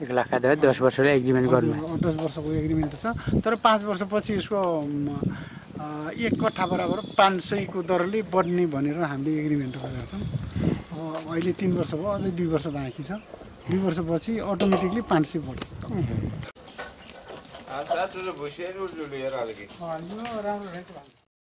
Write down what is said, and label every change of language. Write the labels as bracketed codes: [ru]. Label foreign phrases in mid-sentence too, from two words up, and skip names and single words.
[ne] 1 लाख खाँदा 10 वर्षले एग्रिमेन्ट गर्नु 10 वर्षको एग्रिमेन्ट छ तर 5 वर्षपछि यसको 1 कट्ठा बराबर 500 को दरले बढ्ने भनेर हामीले एग्रिमेन्ट गरेका छौँ अब अहिले 3 वर्ष भयो अझै 2 वर्ष बाँकी छ 2 वर्षपछि अटोमेटिकली 500 बढ्छ [pt] Tá tudo bucheiro, Juliana, olha aqui. [ne] राम्रो रहेछ